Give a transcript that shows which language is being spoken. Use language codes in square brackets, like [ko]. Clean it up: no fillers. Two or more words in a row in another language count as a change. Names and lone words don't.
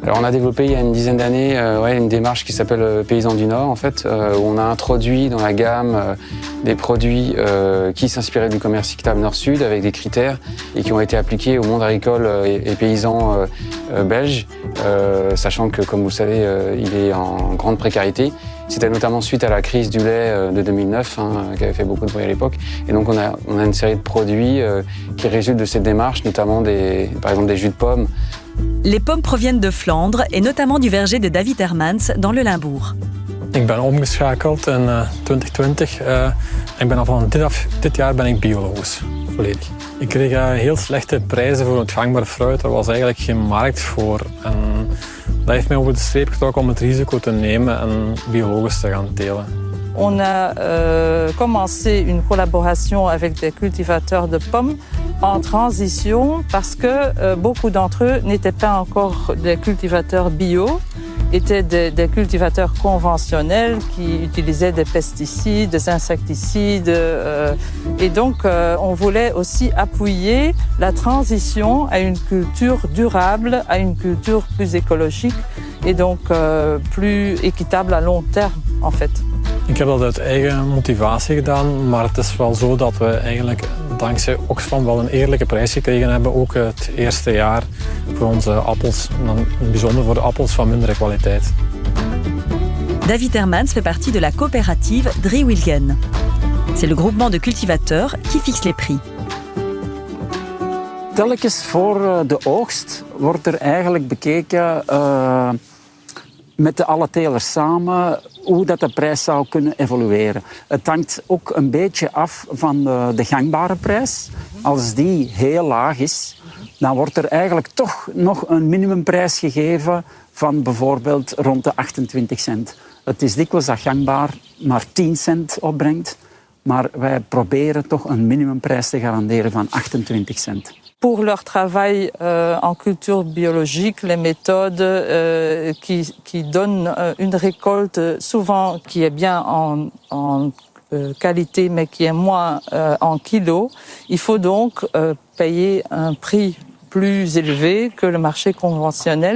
[fr] Alors on a développé il y a une dizaine d'années une démarche qui s'appelle Paysans du Nord, en fait, où on a introduit dans la gamme des produits qui s'inspiraient du commerce équitable Nord-Sud avec des critères et qui ont été appliqués au monde agricole et paysan belge, sachant que, comme vous le savez, il est en grande précarité. C'était notamment suite à la crise du lait de 2009, qui avait fait beaucoup de bruit à l'époque. Et donc on a une série de produits qui résultent de cette démarche, notamment par exemple des jus de pommes. Les pommes proviennent de Flandre et notamment du verger de David Hermans dans le Limbourg. [nl] Ik ben omgeschakeld in 2020 en vanaf dit jaar ben ik biologisch, volledig. Ik kreeg heel slechte prijzen voor het gangbare fruit. Er was eigenlijk geen markt voor. En dat heeft mij over de streep getrokken om het risico te nemen en biologisch te gaan telen. [fr] On a commencé une collaboration avec des cultivateurs de pommes en transition parce que beaucoup d'entre eux n'étaient pas encore des cultivateurs bio, étaient des cultivateurs conventionnels qui utilisaient des pesticides, des insecticides. Et donc, on voulait aussi appuyer la transition à une culture durable, à une culture plus écologique et donc plus équitable à long terme, en fait. [nl] Ik heb dat uit eigen motivatie gedaan, maar het is wel zo dat we eigenlijk dankzij Oxfam wel een eerlijke prijs gekregen hebben, ook het eerste jaar voor onze appels, en dan bijzonder voor de appels van mindere kwaliteit. [fr] David Hermans fait partie de la coopérative Driewielgen. C'est le groupement de cultivateurs qui fixe les prix. [nl] Telkens voor de oogst wordt er eigenlijk bekeken met alle telers samen hoe dat de prijs zou kunnen evolueren. Het hangt ook een beetje af van de gangbare prijs. Als die heel laag is, dan wordt er eigenlijk toch nog een minimumprijs gegeven van bijvoorbeeld rond de 28 cent. Het is dikwijls dat gangbaar maar 10 cent opbrengt, maar wij proberen toch een minimumprijs te garanderen van 28 cent. [fr] Pour leur travail en culture biologique, les méthodes qui donnent une récolte souvent qui est bien en qualité mais qui est moins en kilos, il faut donc payer un prix plus élevé que le marché conventionnel.